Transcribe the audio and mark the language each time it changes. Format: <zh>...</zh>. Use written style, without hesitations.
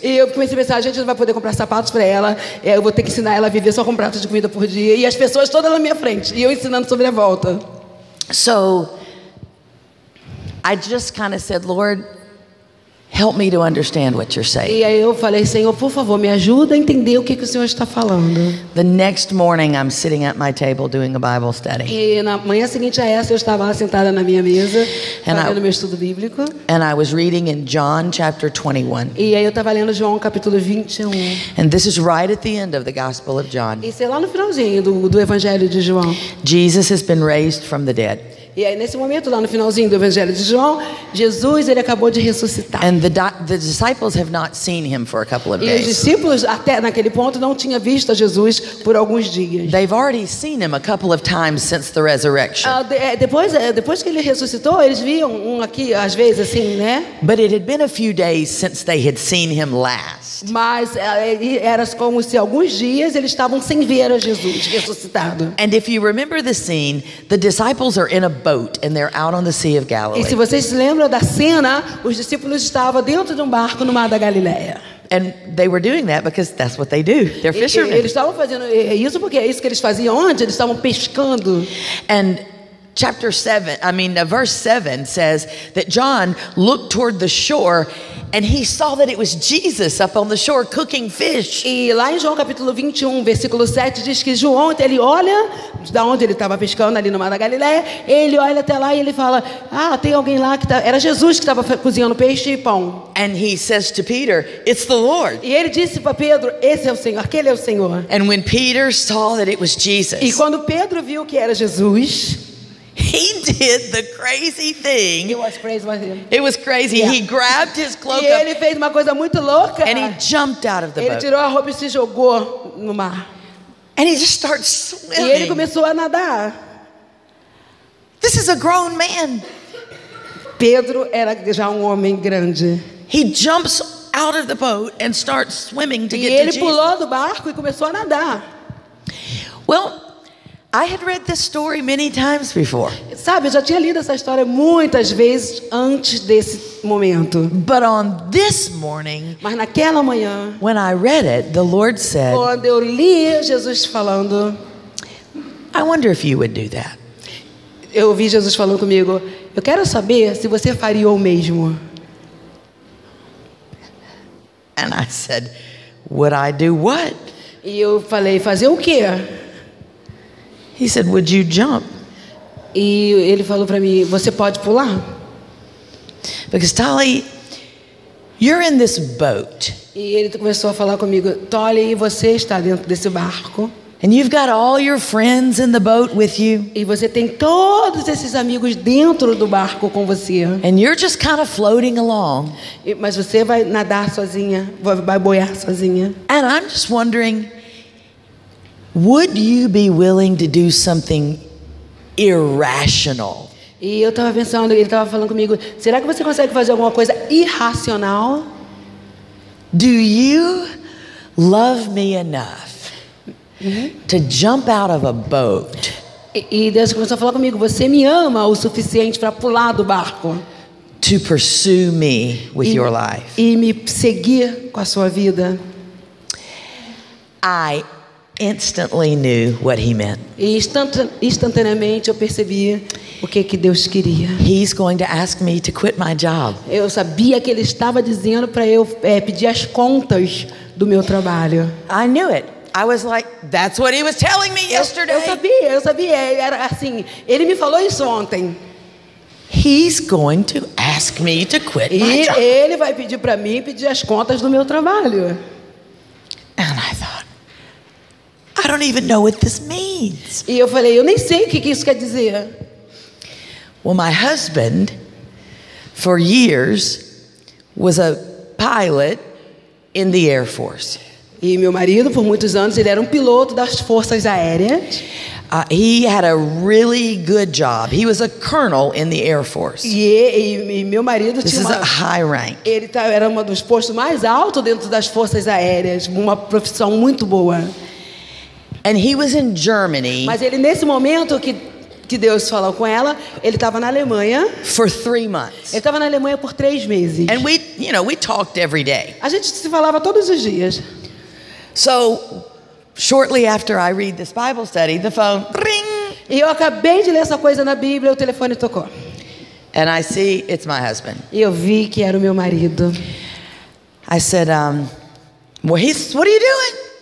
<pt>E eu comecei a pensar, a gente não vai poder comprar sapatos para ela. Eu vou ter que ensinar ela a viver só com um prato de comida por dia. E as pessoas todas na minha frente. E eu ensinando sobre a volta.</pt> <en>So I just kind of said, Lord, help me to understand what you're saying.</en> <pt>E aí eu falei, Senhor, por favor, me ajuda a entender o que o Senhor está falando.</pt> <en>The next morning, I'm sitting at my table doing a Bible study.</en> <pt>E na manhã seguinte a essa, eu estava lá sentada na minha mesa,</pt> <en>And</en> <pt>fazendo meu estudo bíblico.</pt> <en>And I was reading in John chapter 21.</en> <pt>E aí eu estava lendo João capítulo 21.</pt> <en>And this is right at the end of the Gospel of John.</en> <pt>Isso é lá no finalzinho do Evangelho de João.</pt> <en>Jesus has been raised from the dead.</en> <pt>E aí nesse momento, lá no finalzinho do Evangelho de João, Jesus, ele acabou de ressuscitar.</pt> <en>And the disciples have not seen him for a couple of</en> <pt>E os</pt> <en>days.</en> <pt>discípulos, até naquele ponto, não tinham visto a Jesus por alguns dias.</pt> <en>They've already seen him a couple of times since the resurrection.</en> <pt>Depois que ele ressuscitou, eles viam um aqui, às vezes, assim, né?</pt> <en>But it had been a few days since they had seen him last.</en> <pt>Mas era como se alguns dias eles estavam sem ver a Jesus ressuscitado.</pt> <en>And if you remember the scene, the disciples are in a boat and they're out on the Sea of</en> <pt>E se</pt> <en>Galilee.</en> <pt>vocês se lembram da cena, os discípulos estavam dentro de um barco no Mar da Galileia.</pt> <en>And they were doing that because that's what they do. They're</en> <pt>Eles</pt> <en>fishermen.</en> <pt>estavam fazendo isso porque é isso que eles faziam antes, eles estavam pescando.</pt> <en>And verse 7 says that John looked toward the shore and he saw that it was Jesus up on the shore cooking fish.</en> <pt>E lá em João capítulo 21, versículo 7, diz que João, ele olha da onde ele estava pescando ali no mar da Galileia, ele olha até lá e ele fala, tem alguém lá que era Jesus que estava cozinhando peixe e pão.</pt> <en>And he says to Peter, it's the Lord.</en> <pt>E ele disse para Pedro, esse é o Senhor, aquele é o Senhor.</pt> <en>And when Peter saw that it was Jesus,</en> <pt>E quando Pedro viu que era Jesus,</pt> <en>he did the crazy thing. it was crazy, wasn't it? It was crazy. Yeah. He grabbed his cloak</en> <pt>E</pt> <en>up</en> <pt>ele fez uma coisa muito louca.</pt> <en>and he jumped out of the</en> <pt>Ele</pt> <en>boat.</en> <pt>tirou a roupa e se jogou no mar.</pt> <en>And he just started</en> <pt>E ele</pt> <en>swimming.</en> <pt>começou a nadar.</pt> <en>This is a grown man.</en> <pt>Pedro era já um homem grande.</pt> <en>He jumps out of the boat and starts swimming to</en> <pt>E</pt> <en>get to</en> <pt>ele</pt> <en>Jesus.</en> <pt>pulou do barco e começou a nadar.</pt> <en>Well, I had read this story many times before.</en> <pt>Sabe, eu já tinha lido essa história muitas vezes antes desse momento.</pt> <en>But on this morning,</en> <pt>Mas naquela manhã,</pt> <en>when I read it, the Lord said,</en> <pt>quando eu li Jesus falando,</pt> <en>I wonder if you would do that.</en> <pt>eu ouvi Jesus falando comigo, eu quero saber se você faria o mesmo.</pt> <en>And I said, would I do what?</en> <pt>E eu falei, fazer o quê?</pt> <en>He said, would you jump?</en> <pt>E ele falou para mim, você pode pular?</pt> <en>Because Tali, you're in this boat.</en> <pt>E ele começou a falar comigo, Tolly, você está dentro desse barco.</pt> <en>And you've got all your friends in the boat with you.</en> <pt>E você tem todos esses amigos dentro do barco com você.</pt> <en>And you're just kind of floating along.</en> <pt>Mas você vai nadar sozinha, vai boiar sozinha.</pt> <en>And I'm just wondering, would you be willing to do something irrational?</en> <pt>E eu estava pensando, ele estava falando comigo, será que você consegue fazer alguma coisa irracional?</pt> <en>Do you love me enough to jump out of a boat</en> <pt>E Deus começou a falar comigo, você me ama o suficiente para pular do barco</pt> <en>to pursue me with your life?</en> <pt>e me seguir com a sua vida?</pt> <en>I instantly knew what he meant.</en> <pt>E instantaneamente eu percebi o que Deus queria.</pt> <en>He's going to ask me to quit my job.</en> <pt>Eu sabia que ele estava dizendo para eu pedir as contas do meu trabalho.</pt> <en>I knew it. I was like, that's what he was telling me yesterday.</en> <pt>Eu sabia, era assim, ele me falou isso ontem.</pt> <en>He's going to ask me to quit my</en> <pt>E</pt> <en>job.</en> <pt>ele vai pedir para mim pedir as contas do meu trabalho.</pt> <en>And I thought, I don't even know what this means.</en> <pt>E eu falei, eu nem sei o que isso quer dizer.</pt> <en>Well, my husband, for years, was a pilot in the Air Force.</en> <pt>E meu marido, por muitos anos, ele era um piloto das Forças Aéreas.</pt> <en>He had a really good job. He was a colonel in the Air Force.</en> <pt>E meu marido</pt> <en>This</en> <pt>tinha</pt> <en>is a high rank.</en> <pt>ele era um dos postos mais altos dentro das Forças Aéreas, uma profissão muito boa.</pt> <en>And he was in Germany</en> <pt>Mas ele, nesse momento que Deus falou com ela, ele estava na Alemanha.</pt> <en>for 3 months.</en> <pt>Ele estava na Alemanha por 3 meses.</pt> <en>And we talked every day.</en> <pt>A gente se falava todos os dias.</pt> <en>So, shortly after I read this Bible study, the phone ring.</en> <pt>E eu acabei de ler essa coisa na Bíblia, o telefone tocou.</pt> <en>And I see it's my husband.</en> <pt>E eu vi que era o meu marido.</pt> <en>I said, what are you doing?</en>